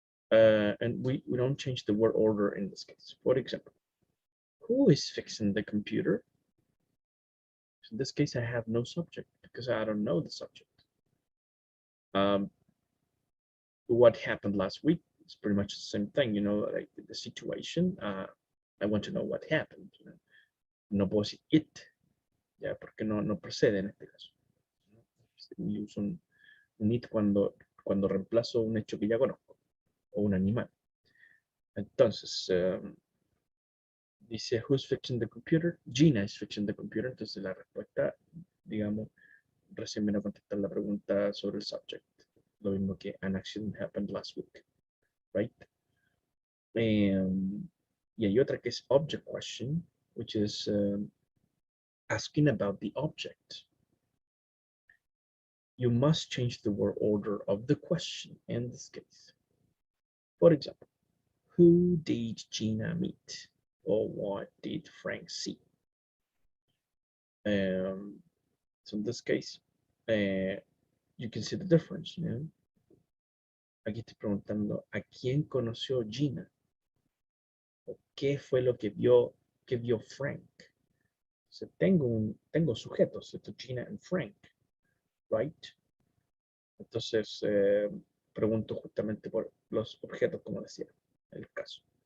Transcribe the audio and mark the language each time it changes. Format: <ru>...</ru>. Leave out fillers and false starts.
<en>And we don't change the word order in this case. For example, who is fixing the computer? In this case, I have no subject because I don't know the subject. What happened last week? It's pretty much the same thing, like the situation. I want to know what happened.</en> <es>No puedo decir it, ya, porque no procede en este caso. Y uso un it cuando reemplazo un hecho que ya conozco o un animal. Entonces, Dice,</es> <en>who's fixing the computer? Gina is fixing the computer.</en> <es>Entonces la respuesta, digamos, recién vino a contestar la pregunta sobre el subject. Lo mismo que</es> <en>an accident happened last week, right?</en> <es>Y hay otra que es</es> <en>object question, which is asking about the object. You must change the word order of the question in this case. For example, who did Gina meet? Or what did Frank see? So in this case, you can see the difference. You know?</en> <es>Aquí estoy preguntando, ¿a quién conoció Gina? ¿O qué fue lo que vio Frank?</es> <en>So</en> <es>tengo sujetos, esto Gina</es> <en>and</en> <es>Frank, right? Entonces, pregunto justamente por los objetos, como decía, en el caso.</es>